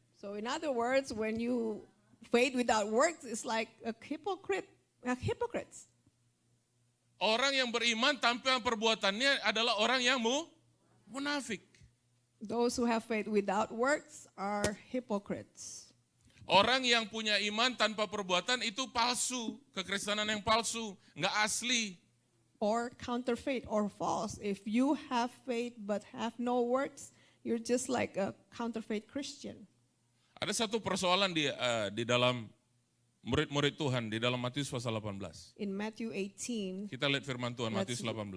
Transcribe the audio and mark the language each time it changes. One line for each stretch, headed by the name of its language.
English: So in other words, when you faith without works, it's like a hypocrite, hypocrites.
Indonesian: Orang yang beriman tanpa perbuatannya adalah orang yang munafik.
English: Those who have faith without works are hypocrites.
Indonesian: Orang yang punya iman tanpa perbuatan itu palsu, kekristenan yang palsu, nggak asli.
English: Or counterfeit or false. If you have faith but have no works, you're just like a counterfeit Christian.
Indonesian: Ada satu persoalan di dalam murid-murid Tuhan, di dalam Matius pasal 18.
English: In Matthew 18,
Indonesian: Kita lihat firman Tuhan, Matius 18.